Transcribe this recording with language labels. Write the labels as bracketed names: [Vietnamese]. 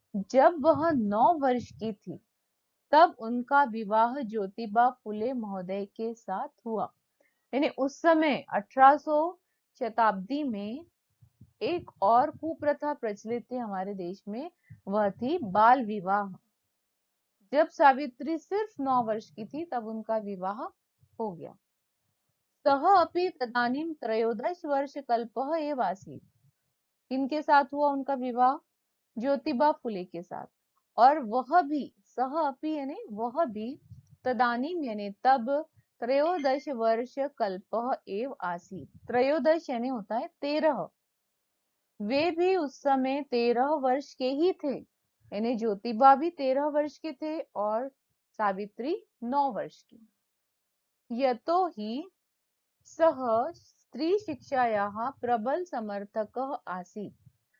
[Hindi] जब वह 9 वर्ष की थी तब उनका विवाह ज्योतिबा फुले महोदय के साथ हुआ। यानी उस समय 1800 शताब्दी में एक और कुप्रथा प्रचलित थी हमारे देश में, वह थी बाल विवाह। जब सावित्री सिर्फ 9 वर्ष की थी तब उनका विवाह हो गया। [Sanskrit] सह अपि तदानीं त्रयोदश वर्ष कल्पः एव आसीत्। [Hindi] किनके साथ हुआ उनका विवाह? ज्योतिबा फुले के साथ। और वह भी सह अपि यानी वह भी तदानीम यानी तब [Sanskrit] त्रयोदश वर्ष कल्पः एव आसीत्। [Hindi] त्रयोदश यानी होता है 13। वे भी उस समय 13 वर्ष के ही थे। यानी ज्योतिबा भी 13 वर्ष के थे और सावित्री 9 वर्ष की। [Sanskrit] यतो हि सह स्त्री शिक्षायाः प्रबल समर्थकः आसीत्।